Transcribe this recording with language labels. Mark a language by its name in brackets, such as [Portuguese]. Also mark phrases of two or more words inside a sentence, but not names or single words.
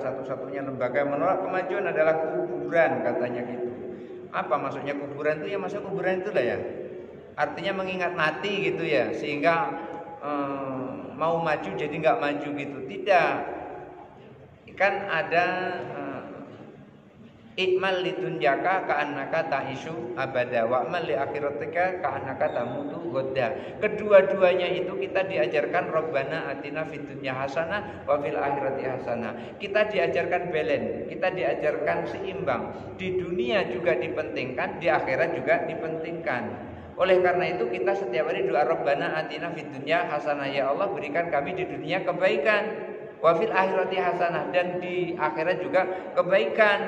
[Indonesian] Satu-satunya lembaga yang menolak kemajuan adalah kuburan, katanya gitu. Apa maksudnya kuburan itu? Ya masa kuburan itu lah ya. Artinya mengingat mati gitu ya. Sehingga mau maju jadi nggak maju gitu. Tidak. Kan ada [Arabic] اعمل لدنياك كأنك تعيش أبدا واعمل لآخرتك كأنك تموت غدا. [Indonesian] Kedua-duanya itu kita diajarkan [Arabic] ربنا آتنا في الدنيا حسنة وفي الآخرة حسنة. [Indonesian] Kita diajarkan balance, kita diajarkan seimbang. Di dunia juga dipentingkan, di akhirat juga dipentingkan. Oleh karena itu kita setiap hari doa [Arabic] ربنا آتنا في الدنيا حسنة, [Indonesian] ya Allah berikan kami di dunia kebaikan. [Arabic] وفي الآخرة حسنة, [Indonesian] dan di akhirat juga kebaikan.